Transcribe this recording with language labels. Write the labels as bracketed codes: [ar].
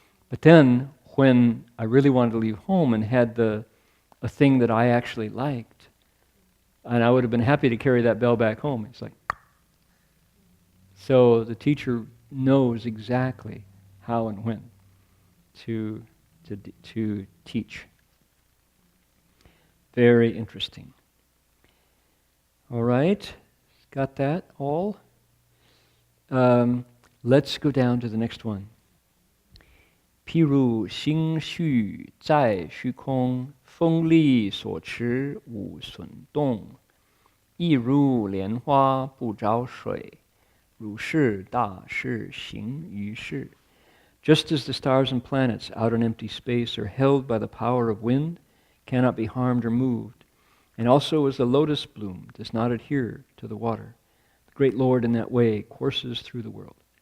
[en] But then, when I really wanted to leave home and had a thing that I actually liked, and I would have been happy to carry that bell back home, it's like, so the teacher knows exactly how and when to teach. Very interesting. All right, got that all? Let's go down to the next one. [zh] 譬如心绪在虚空，风力所持无损动，亦如莲花不着水，如是大事行于世。 [en] Just as the stars and planets out in empty space are held by the power of wind, cannot be harmed or moved, and also as the lotus bloom does not adhere to the water, the great Lord in that way courses through the world.